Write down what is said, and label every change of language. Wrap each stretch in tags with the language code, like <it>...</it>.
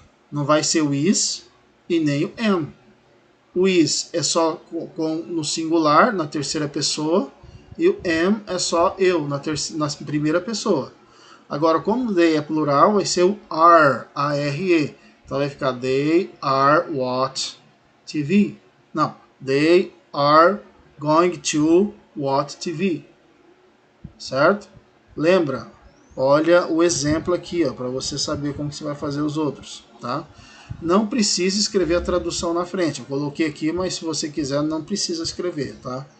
<pt>Não vai ser o is e nem o am. O is é só no singular, na terceira pessoa, e o am é só eu, na primeira pessoa. Agora, como they é plural, vai ser o are, A-R-E. Então vai ficar</pt> <en>they are watch TV.</en> <pt>Não,</pt> <en>they are going to watch TV.</en> <pt>Certo? Lembra? Olha o exemplo aqui, para você saber como você vai fazer os outros, tá? Não precisa escrever a tradução na frente. Eu coloquei aqui, mas se você quiser, não precisa escrever, tá?</pt>